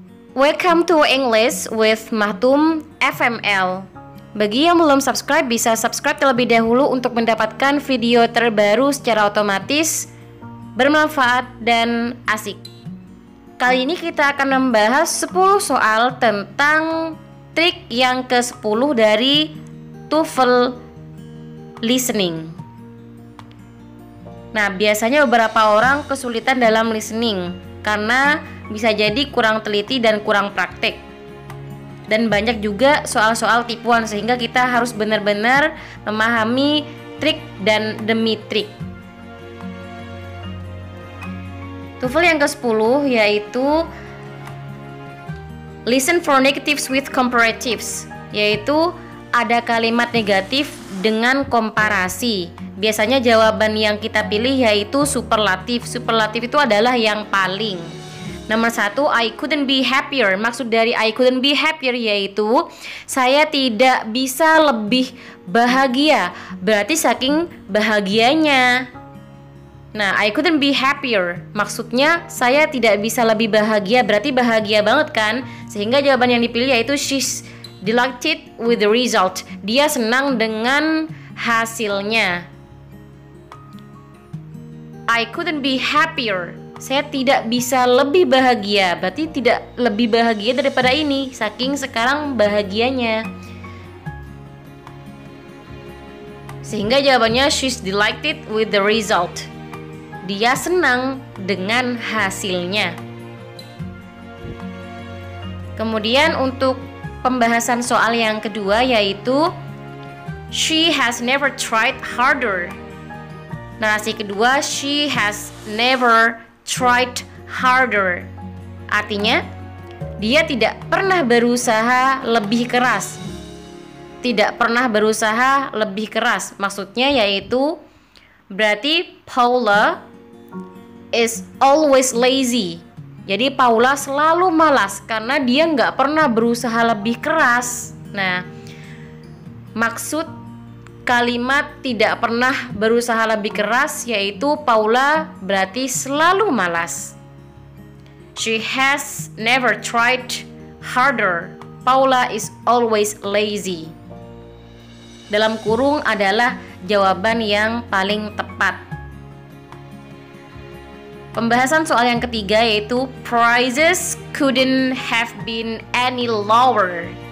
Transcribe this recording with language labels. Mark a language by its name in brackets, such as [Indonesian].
[English] Welcome to English with Mahtum FML. [Indonesian] Bagi yang belum subscribe, bisa subscribe terlebih dahulu untuk mendapatkan video terbaru secara otomatis, bermanfaat dan asik. Kali ini kita akan membahas 10 soal tentang trik yang ke-10 dari TOEFL listening. Nah, biasanya beberapa orang kesulitan dalam listening karena bisa jadi kurang teliti dan kurang praktek. Dan banyak juga soal-soal tipuan, sehingga kita harus benar-benar memahami trik dan demi trik. TOEFL yang ke-10 yaitu [English] listen for negatives with comparatives, [Indonesian] yaitu ada kalimat negatif dengan komparasi. Biasanya jawaban yang kita pilih yaitu superlatif. Superlatif itu adalah yang paling. Nomor 1, [English] I couldn't be happier. [Indonesian] Maksud dari [English] I couldn't be happier [Indonesian] yaitu saya tidak bisa lebih bahagia. Berarti saking bahagianya. Nah, [English] I couldn't be happier [Indonesian] maksudnya saya tidak bisa lebih bahagia. Berarti bahagia banget kan? Sehingga jawaban yang dipilih yaitu [English] she's delighted with the result. [Indonesian] Dia senang dengan hasilnya. [English] I couldn't be happier. [Indonesian] Saya tidak bisa lebih bahagia. Berarti tidak lebih bahagia daripada ini, saking sekarang bahagianya. Sehingga jawabannya [English] she's delighted with the result. [Indonesian] Dia senang dengan hasilnya. Kemudian untuk pembahasan soal yang kedua yaitu [English] she has never tried harder. [Indonesian] Narasi kedua, [English] she has never tried harder. [Indonesian] Artinya, dia tidak pernah berusaha lebih keras. Tidak pernah berusaha lebih keras. Maksudnya yaitu berarti [English] Paula is always lazy. [Indonesian] Jadi Paula selalu malas karena dia nggak pernah berusaha lebih keras. Nah, maksud kalimat tidak pernah berusaha lebih keras yaitu Paula berarti selalu malas. [English] She has never tried harder. Paula is always lazy. [Indonesian] Dalam kurung adalah jawaban yang paling tepat. Pembahasan soal yang ketiga yaitu [English] prices couldn't have been any lower.